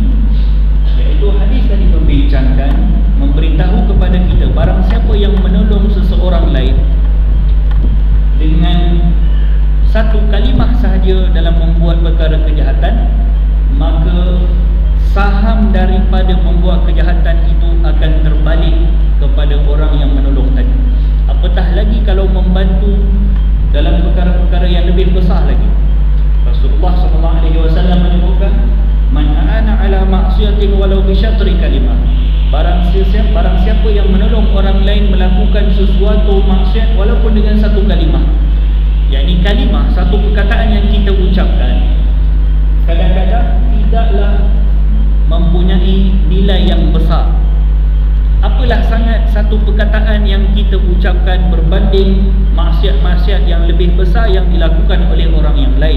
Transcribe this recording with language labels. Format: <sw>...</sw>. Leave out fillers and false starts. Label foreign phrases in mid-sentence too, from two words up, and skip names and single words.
<ms>Iaitu hadis tadi membincangkan, memberitahu kepada kita, barang siapa yang menolong seseorang lain dengan satu kalimah sahaja dalam membuat perkara kejahatan, maka saham daripada membuat kejahatan itu akan terbalik kepada orang yang menolong tadi. Apatah lagi kalau membantu dalam perkara-perkara yang lebih besar lagi. Rasulullah SAW menyebutkan,</ms> <ar>من أعان على معصية ولو بشطر كلمة.</ar> <ms>Barang siapa yang menolong orang lain melakukan sesuatu maksiat walaupun dengan satu kalimah. Yakni kalimah, satu perkataan yang kita ucapkan, kadang-kadang tidaklah mempunyai nilai yang besar. Apalah sangat satu perkataan yang kita ucapkan berbanding maksiat-maksiat yang lebih besar yang dilakukan oleh orang yang lain.</ms>